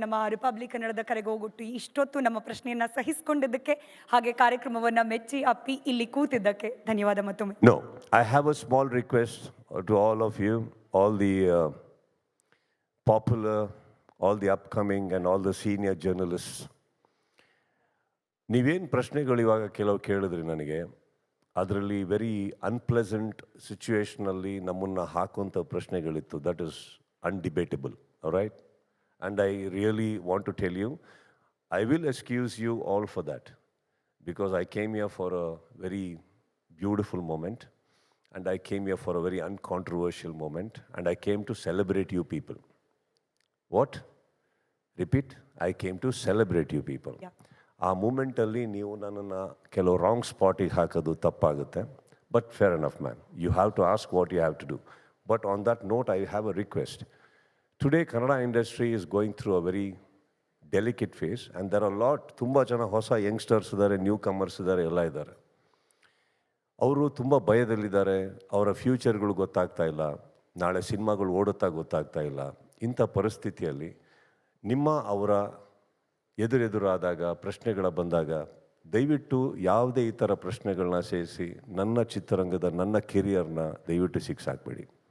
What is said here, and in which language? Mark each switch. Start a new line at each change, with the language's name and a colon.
Kannada: ನಮ್ಮ ರಿಪಬ್ಲಿಕ್ ಕನ್ನಡದ ಕರೆಗೆ ಹೋಗ್ಬಿಟ್ಟು ಇಷ್ಟೊತ್ತು ನಮ್ಮ ಪ್ರಶ್ನೆಯನ್ನು ಸಹಿಸಿಕೊಂಡಿದ್ದಕ್ಕೆ, ಹಾಗೆ ಕಾರ್ಯಕ್ರಮವನ್ನು ಮೆಚ್ಚಿ ಅಪ್ಪಿ ಇಲ್ಲಿ ಕೂತಿದ್ದಕ್ಕೆ ಧನ್ಯವಾದ ಮತ್ತೊಮ್ಮೆ.
English: No, I have a small request to all of you, all the popular, all the upcoming and all the senior journalists.
Kannada: ನೀವೇನು ಪ್ರಶ್ನೆಗಳು ಇವಾಗ ಕೆಲವು ಕೇಳಿದ್ರಿ ನನಗೆ, ಅದರಲ್ಲಿ ವೆರಿ ಅನ್ಪ್ಲೆಸೆಂಟ್ ಸಿಚುವೇಶನಲ್ಲಿ ನಮ್ಮನ್ನು ಹಾಕುವಂಥ ಪ್ರಶ್ನೆಗಳಿತ್ತು.
English: That is undebatable, all right? And I really want to tell you, I will excuse you all for that, because I came here for a very beautiful moment, and I came here for a very uncontroversial moment, and I came to celebrate you people. What? Repeat, I came to celebrate you people. Yeah.
Kannada: ಆ ಮೂಮೆಂಟಲ್ಲಿ ನೀವು ನನ್ನನ್ನು ಕೆಲವು wrong ಸ್ಪಾಟಿಗೆ ಹಾಕೋದು ತಪ್ಪಾಗುತ್ತೆ,
English: But fair enough ma'am, you have to ask what you have to do. But on that note, I have a request. Today, Kannada industry is going through a very delicate phase, and there are
Kannada: ತುಂಬ ಜನ ಹೊಸ youngsters ಇದ್ದಾರೆ, new comers ಇದ್ದಾರೆ, ಎಲ್ಲ ಇದ್ದಾರೆ. ಅವರು ತುಂಬ ಭಯದಲ್ಲಿದ್ದಾರೆ. ಅವರ ಫ್ಯೂಚರ್ಗಳು ಗೊತ್ತಾಗ್ತಾ ಇಲ್ಲ, ನಾಳೆ ಸಿನಿಮಾಗಳು ಓಡುತ್ತಾ ಗೊತ್ತಾಗ್ತಾ ಇಲ್ಲ. ಇಂಥ ಪರಿಸ್ಥಿತಿಯಲ್ಲಿ ಅವರ ಎದುರಾದಾಗ, ಪ್ರಶ್ನೆಗಳ ಬಂದಾಗ, ದಯವಿಟ್ಟು ಯಾವುದೇ ಈ ಥರ ಪ್ರಶ್ನೆಗಳನ್ನ ಸೇರಿಸಿ ನನ್ನ ಚಿತ್ರರಂಗದ, ನನ್ನ ಕೆರಿಯರ್ನ ದಯವಿಟ್ಟು ಸಿಕ್ಸಾಕ್ಬೇಡಿ.